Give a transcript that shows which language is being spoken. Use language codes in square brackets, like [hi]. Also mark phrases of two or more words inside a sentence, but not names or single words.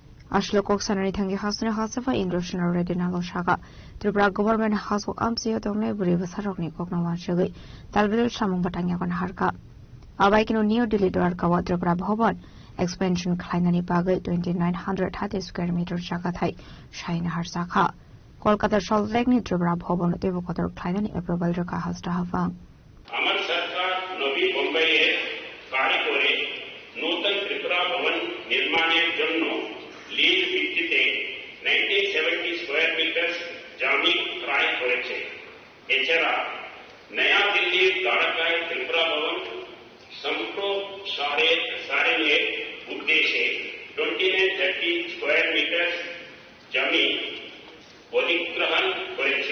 [trp] Ashlo Koksanari Tangi Hasuna Hasafa Indrushna Redinalo Shaka, Tripura Government House of Amsio Dongle Buriva Sarokni Koknawan Shagi, Talbil Shamung Batangakan Harka. Abaikino New Delhi Dwarkawa Tripura Bhoban, expansion Kleinani Bagai 2930 [en] square meter [trp] Shakathai, Shine Harsaka. Kolkata Salt Lake Tripura Bhoban Devokotor Kleinani approval Raka Hasta Havang. [bn] আমার সরকার নবী মুম্বাইয়ে কাজ করে নতুন ত্রিপুরা ভবন নির্মাণের জন্য লিজ ভিত্তিতে 1970 স্কয়ার মিটার জমি ক্রয় করেছে। এছাড়া নয়া দিল্লির দ্বারকায় ত্রিপুরা ভবন সম্প্রসারণের উদ্দেশ্যে 2930 স্কয়ার মিটার জমি অধিগ্রহণ করেছে।